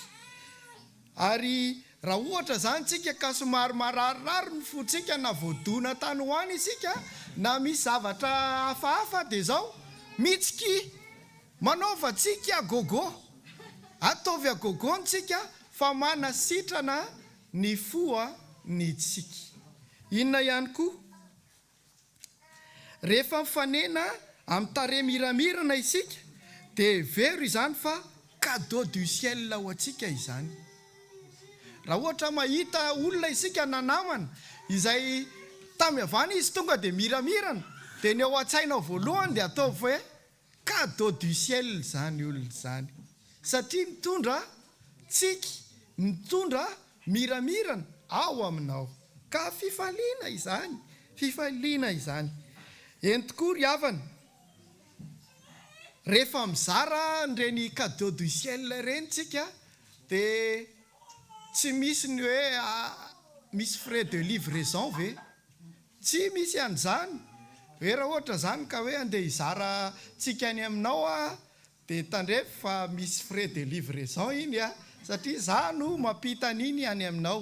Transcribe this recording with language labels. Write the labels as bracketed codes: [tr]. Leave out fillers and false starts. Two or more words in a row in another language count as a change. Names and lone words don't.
[mg] Ary raha ohatra zany tsika ka somary mararirary ny fontsika na voadona tany hoany isika na misy zavatra hafahafa dia izao mitsiky manaova tsika gogo, ataovy agogo ntsika fa manasitrana ny fo ny tsika. Inona ihany koa rehefa mifanena amin'ny tare miramirana isika dia very izany fa [fr] cadeau du ciel [mg] ho antsika izany. Raha ohatra mahita olona isika nanamana izay tamy avana izy tonga dia miramirana dia ny ao an-tsainao voalohany dia ataovy hoe [fr] cadeau du ciel [mg] zany olona zany, satria mitondra tsiky, mitondra miramirana ao aminao, ka fifaliana izany, fifaliana izany. Eny tokoa ry havana, rehefa mizara nireny [fr] cadeau du ciel [mg] ireny tsika dia tsy misy ny hoe misy [fr] frais de livraison [mg] ve, tsy misy an'izany. Hoe raha ohatra zany ka hoe andeha hizara tsika any aminao dia tandrefy fa misy [fr] frais de livraison [mg] iny satria za no mampita an'iny any aminao.